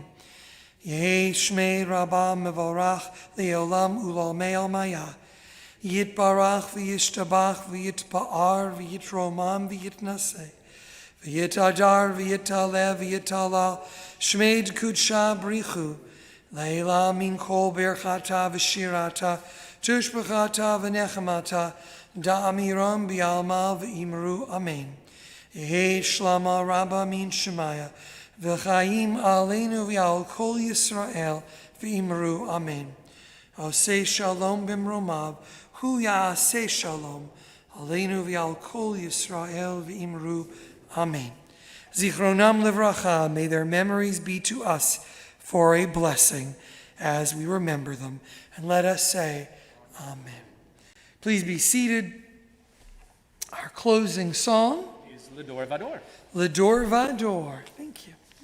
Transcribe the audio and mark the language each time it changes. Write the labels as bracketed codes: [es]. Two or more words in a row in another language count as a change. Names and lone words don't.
[arc] יהא שמה רבא מברך לעלם ולעלמי עלמיא, יתברך וישתבח ויתפאר ויתרומם ויתנשא, ויתהדר ויתעלה ויתהלל שמה דקדשא בריך הוא לעלא מן כל ברכתא ושירתא תשבחתא ונחמתא, דאמירן בעלמא ואמרו אמן. יהא שלמא רבא מן שמיא, וחיים עלינו ועל כל ישראל ואמרו אמן. [he] עושה שלום במרומיו, הוא יעשה שלום, עלינו ועל כל ישראל ואמרו אמן. זכרונם לברכה, [en] may their memories be to us for a blessing as we remember them. And let us say, Amen. Please be seated. Our closing song Is L'Dor Vador. L'Dor Vador. Thank you.